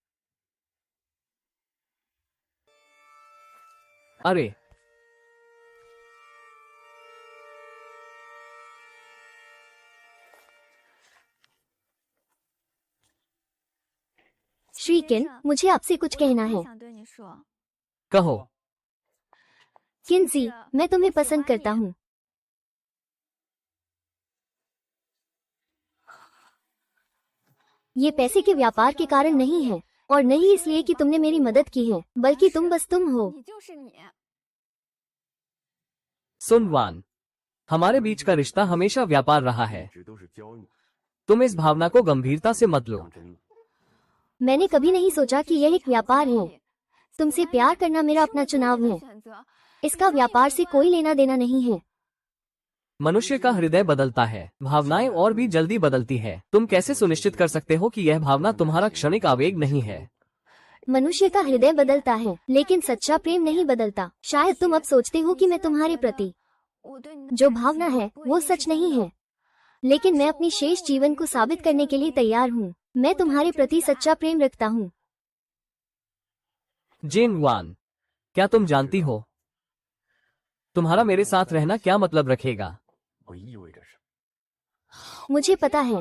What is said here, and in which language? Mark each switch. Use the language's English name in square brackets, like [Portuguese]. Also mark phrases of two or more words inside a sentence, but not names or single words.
[Hindi] अरे, श्री किन, मुझे आपसे कुछ कहना है। [Chinese] 想对你说， [Hindi] कहो। किन्जी, मैं तुम्हें पसंद करता हूँ। ये पैसे के व्यापार के कारण नहीं है, और नहीं इसलिए कि तुमने मेरी मदद की है, बल्कि तुम बस तुम हो। [Chinese] 你就是你。 [Hindi] सुनवान, हमारे बीच का रिश्ता हमेशा व्यापार रहा है। तुम इस भावना को गंभीरता से मत लो। मैंने कभी नहीं सोचा कि यह एक व्यापार है। तुमसे प्यार करना मेरा अपना चुनाव है। 选择 इसका व्यापार से कोई लेना देना नहीं है। मनुष्य का हृदय बदलता है, भावनाएं और भी जल्दी बदलती है। तुम कैसे सुनिश्चित कर सकते हो कि यह भावना तुम्हारा क्षणिक आवेग नहीं है? मनुष्य का हृदय बदलता है, लेकिन सच्चा प्रेम नहीं बदलता। शायद तुम अब सोचते हो कि मैं तुम्हारे प्रति [Chinese] 我对你的 [Hindi] जो 感情 भावना है 不 वो 一定 सच 是 नहीं 真的 है, लेकिन मैं अपनी शेष जीवन को साबित करने के लिए तैयार हूँ। मैं तुम्हारे प्रति सच्चा प्रेम रखता हूँ। जेन वान, क्या तुम जानती हो तुम्हारा मेरे साथ रहना क्या मतलब रखेगा? मुझे पता है।